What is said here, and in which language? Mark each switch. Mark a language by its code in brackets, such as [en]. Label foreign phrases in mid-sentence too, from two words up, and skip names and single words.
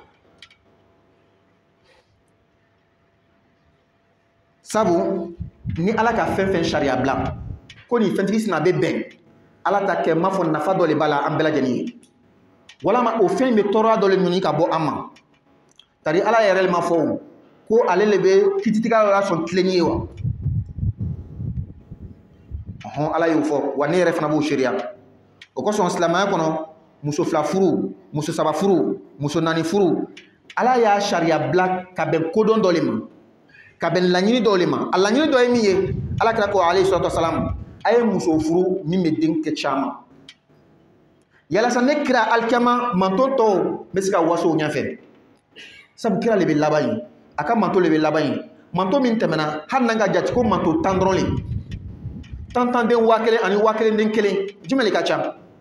[bm] sabu ni ala ka fɛn sharia bla ko ni fɛntigi sina be bɛn ala ta kɛ ma fɔ nafa dɔ le bala an bɛɛ lajɛlen ye walama o fɛn be tɔɔrɔya dɔ le ɲini ka bɔ an ma tari ala yɛrɛ ma fɔ ko ale le be kititika la son tilenni wa ala y'o fɔ wa ne yɛrɛ fana b'o sariya o kosɔn silamɛya kɔnɔ muso fila furu muso saba furu muso naani furu ala y'a sariya bila ka bɛn kodɔn dɔ le ma ka bɛn laɲini dɔ le ma a laɲini dɔ ye min ye ala kira ko [ar] عليه الصلاة والسلام [bm] a ye muso furu min bɛ den kɛ caman yalasa ne kira alikiyama manto tɔw bɛ se ka waso o ɲɛfɛ sabu kira le bɛ laban yen a ka manto le bɛ laban yen manto min tɛmɛna hali n'an ka jate ko manto 10 dɔrɔn le tan den 1000 ani 1000 den 1 jumɛn le ka ca